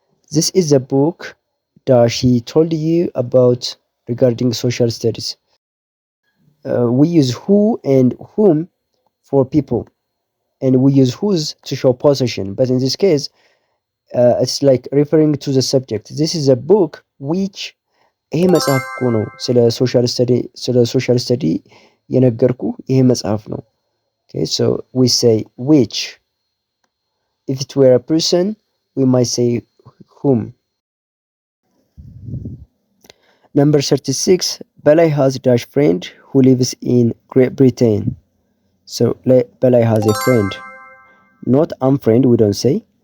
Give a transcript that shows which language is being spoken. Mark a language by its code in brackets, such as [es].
[en] This is the book that he told you about regarding social studies. We use who and whom for people, and we use whose to show possession. But in this case, it's like referring to the subject. This is a book which [am] ይሄ መጽሐፍ እኮ ነው ስለ ሶሻል ስተዲ የነገርኩ ይሄ መጽሐፍ ነው። [en] Okay, so we say which. If it were a person, we might say whom. Number 36, Belay has a dash friend who lives in Great Britain. So Belay has a friend. Not friend, we don't say.